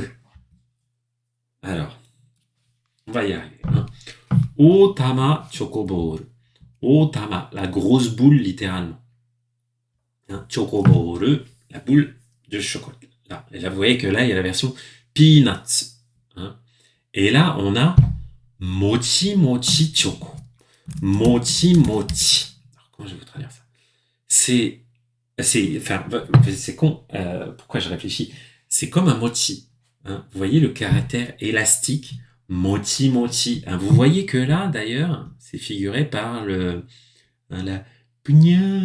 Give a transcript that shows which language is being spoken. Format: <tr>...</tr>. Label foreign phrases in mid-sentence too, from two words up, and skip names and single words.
<fr>Alors, on va y arriver. Hein. Otama chocoball. Otama, la grosse boule littéralement. Hein, chocoball, la boule de chocolat. Là. Et là, vous voyez que là, il y a la version peanuts. Hein. Et là, on a</fr> <ja>mochi mochi</ja> <fr>choco.</fr> <ja>Mochi mochi.</ja> <fr>Alors, comment je vais vous traduire ça? C'est con. Pourquoi je réfléchis? C'est comme un mochi. Hein. Vous voyez le caractère élastique</fr> <ja>mochi mochi.</ja> <fr>Hein. Vous voyez que là, d'ailleurs, c'est figuré par la pugna.</fr>